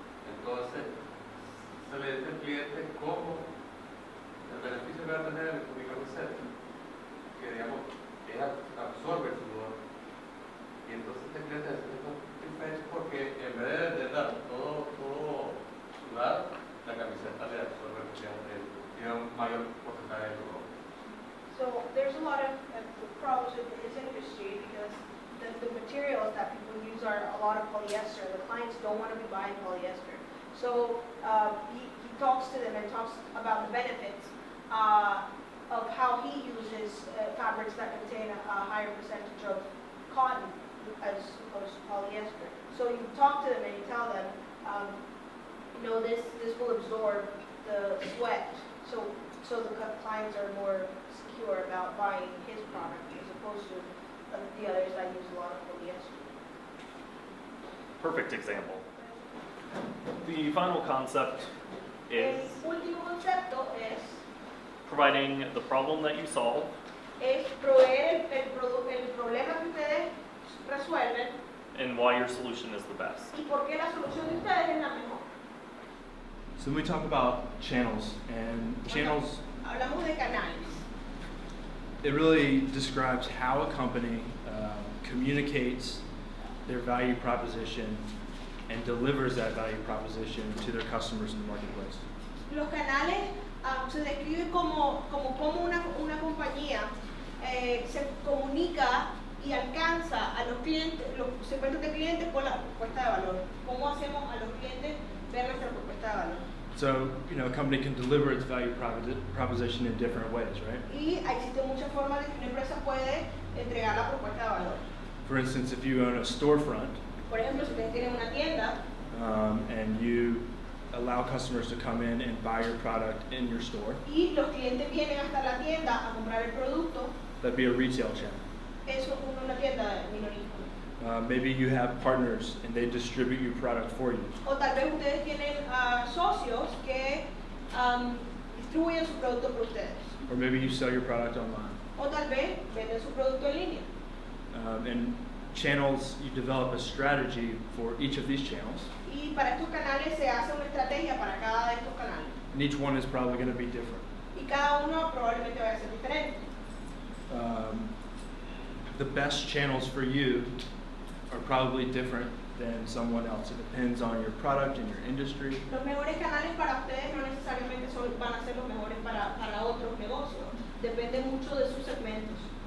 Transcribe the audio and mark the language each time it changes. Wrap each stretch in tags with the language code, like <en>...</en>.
<es>Entonces, se le dice al cliente cómo el beneficio que va a tener el microconsepto, que digamos, absorbe el sudor. Y entonces este cliente se siente satisfecho porque en vez de dar todo sudado, la camiseta le absorbe tiene un mayor porcentaje de sudor.</es> <en>So there's a lot of problems with this industry because the materials that people use are a lot of polyester. The clients don't want to be buying polyester. So he talks to them and talks about the benefits of how he uses fabrics that contain a higher percentage of cotton as opposed to polyester. So you talk to them and you tell them this will absorb the sweat, so the clients are more secure about buying his product as opposed to the others that use a lot of polyester. Perfect example. The final concept is</en> <es>El último concepto</es> <en>providing the problem that you solve</en> <es>es proveer el problema que ustedes resuelven</es> <en>and why your solution is the best.</en> <es>y por qué la solución de ustedes es la mejor.</es> <en>So when we talk about channels, and channels,</en> <es>Hablamos de canales.</es> <en>it really describes how a company communicates their value proposition and delivers that value proposition to their customers in the marketplace.</en> <es>Los canales se describen como una compañía se comunica y alcanza a los clientes, los segmentos de clientes con la propuesta de valor. ¿Cómo hacemos a los clientes ver nuestra propuesta de valor?</es> <en>So, a company can deliver its value proposition in different ways, right?</en> <es>Y existen muchas formas de que una empresa puede entregar la propuesta de valor.</es> <en>For instance, if you own a storefront,</en> <es>Por ejemplo, si ustedes tienen una tienda</es> <en>and you allow customers to come in and buy your product in your store,</en> <es>y los clientes vienen hasta la tienda a comprar el producto,</es> <en>that'd be a retail channel.</en> <es>eso es una tienda minorista.</es> <en>Maybe you have partners and they distribute your product for you.</en> <es>O tal vez ustedes tienen socios que distribuyen su producto por ustedes.</es> <en>Or maybe you sell your product online.</en> <es>O tal vez venden su producto en línea.</es> <en>And channels, you develop a strategy for each of these channels.</en> <es>Y para estos canales se hace una estrategia para cada de estos canales.</es> <en>And each one is probably going to be different.</en> <es>Y cada uno probablemente vaya a ser diferente.</es> <en>The best channels for you are probably different than someone else. It depends on your product and your industry.</en> <es>Los mejores canales para ustedes no necesariamente van a ser los mejores para otros negocios. Depende mucho de sus segmentos.</es>